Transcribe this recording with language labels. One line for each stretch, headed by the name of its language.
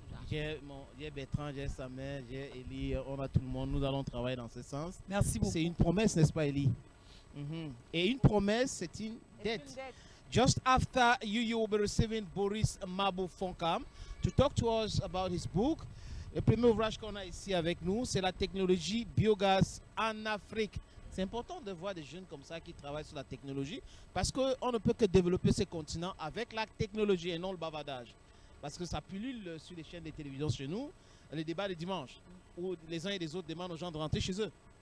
French: J'ai Bertrand, j'ai Samuel, j'ai Elie, on a tout le monde. Nous allons travailler dans ce sens. Merci beaucoup. C'est une promesse, n'est-ce pas, Elie? Et une promesse, c'est une dette.
English: Just after you will be receiving Boris Mabou Fonkam to talk to us about his book.
French: Le premier ouvrage qu'on a ici avec nous, c'est la technologie biogaz en Afrique. C'est important de voir des jeunes comme ça qui travaillent sur la technologie parce qu'on ne peut que développer ce continent avec la technologie et non le bavardage. Parce que ça pullule sur les chaînes de télévision chez nous, les débats de dimanche, où les uns et les autres demandent aux gens de rentrer chez eux.